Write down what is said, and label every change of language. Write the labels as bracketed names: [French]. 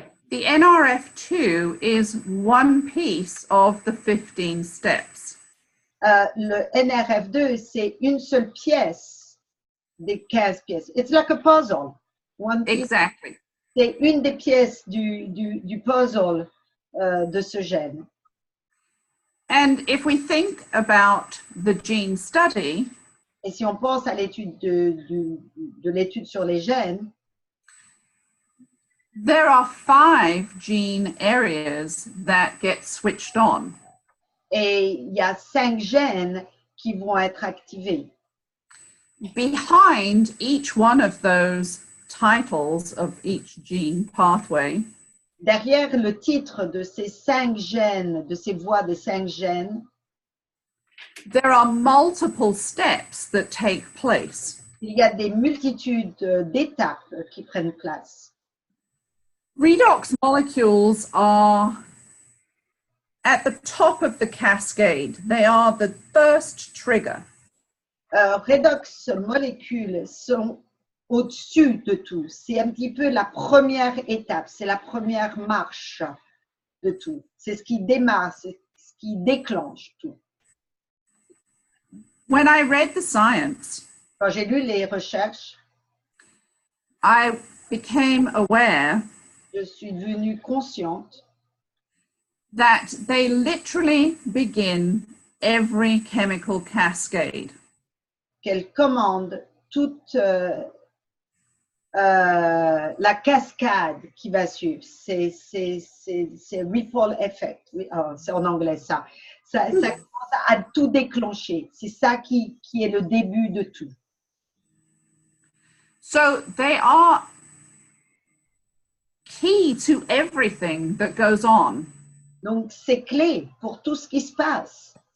[English] The NRF2 is one piece of the 15 steps. [French] Le NRF2, c'est une seule pièce des 15 pièces. [English] It's like a puzzle. One piece. Exactly. [French] C'est une des pièces du puzzle de ce gène. [English] And if we think about the gene study, [French] Et si on pense à l'étude de l'étude sur les gènes, [English] there are 5 gene areas that get switched on. [French] et il y a 5 gènes qui vont être activés. [English] Behind each one of those titles of each gene pathway, [French] Derrière le titre de ces 5 gènes, de ces voies des 5 gènes, [English] there are multiple steps that take place. [French] il y a des multitudes d'étapes qui prennent place. [English] Redox molecules are at the top of the cascade. They are the first trigger. [French] Redox molécules sont au-dessus de tout. C'est un petit peu la première étape, c'est la première marche de tout. C'est ce qui démarre, c'est ce qui déclenche tout. [English] When I read the science, [French] Quand j'ai lu les recherches, [English] I became aware [French] je suis devenue consciente [English] that they literally begin every chemical cascade. [French] qu'elle commande toute la cascade qui va suivre. C'est [English] ripple effect. [French] Oui, oh, c'est en anglais ça. Ça commence à tout déclencher. C'est ça qui est le début de tout. [English] So they are key to everything that goes on. [French] Donc, c'est clé pour tout ce qui se passe.